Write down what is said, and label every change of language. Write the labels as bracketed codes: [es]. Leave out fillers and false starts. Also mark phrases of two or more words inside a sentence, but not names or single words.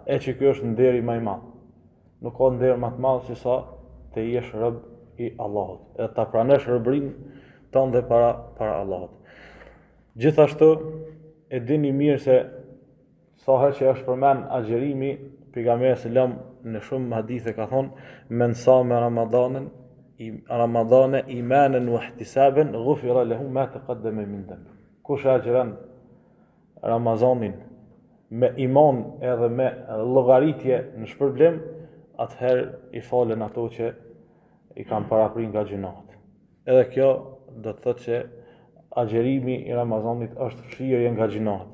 [sq] E që ky është nderi më i madh. Nuk ka nder më të madh se sa të jesh rob i Allahut, e ta pranosh robërinë tënde para Allahut. Gjithashtu e dini mirë se sa herë që është përmend agjerimi, pejgamberi selam në shumë hadithe ka thonë [ar] من صام رمضان إيمانا واحتسابا غفر له ما تقدم من ذنبه. [sq] Kush agjeron Ramazanin me iman edhe me llogaritje në shpërblim, atëherë i falen ato që i kanë paraprin nga gjunahet. Edhe kjo do të thotë që agjerimi i Ramazanit është fshirje nga gjunahet.